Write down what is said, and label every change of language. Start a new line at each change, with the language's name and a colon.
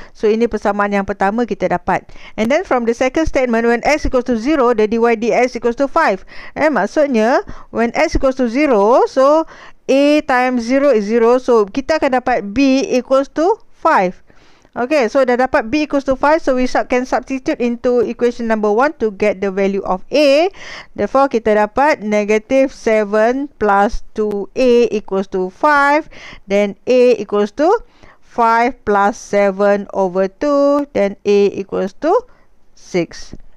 Malay: So, ini persamaan yang pertama kita dapat.
English: And then, from the second statement, when x equals to 0, the dy dx equals to 5.
Malay: Maksudnya,
English: when x equals to 0, so, a times 0 is 0. So,
Malay: kita akan dapat
English: b equals to 5. Okay, so
Malay: dah dapat
English: b equals to 5. So, we can substitute into equation number 1 to get the value of a. Therefore,
Malay: kita dapat
English: negative 7 plus 2a equals to 5. Then, a equals to 5 plus 7 over 2, then a equals to 6.